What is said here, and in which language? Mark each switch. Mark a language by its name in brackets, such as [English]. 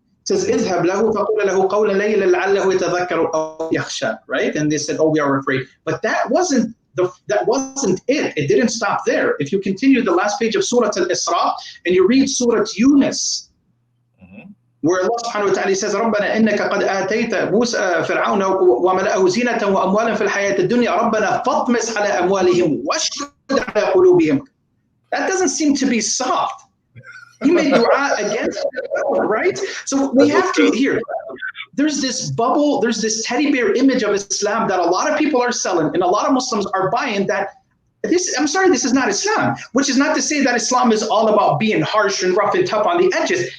[English] Says, [Arabic] اذهب له فقل له قولا لينا لعله يتذكر أو يخشى, [English] right? And they said, oh, we are afraid. But that wasn't it. It didn't stop there. If you continue the last page of Surah Al-Isra and you read Surah Yunus, where Allah subhanahu wa ta'ala says, [Arabic] رَبَّنَا إِنَّكَ قَدْ آتَيْتَ مُوسَى فِرْعَوْنَ وَمَلَأَهُ زِينَةً وَأَمْوَالًا فِي الْحَيَاةِ الدُّنْيَا رَبَّنَا فَاطْمِسْ عَلَى أَمْوَالِهِمْ وَاشْدُدْ عَلَى قُلُوبِهِمْ. [English] That doesn't seem to be soft. He made dua against it, right? So we have to hear. There's this bubble, there's this teddy bear image of Islam that a lot of people are selling and a lot of Muslims are buying that I'm sorry, this is not Islam, which is not to say that Islam is all about being harsh and rough and tough on the edges.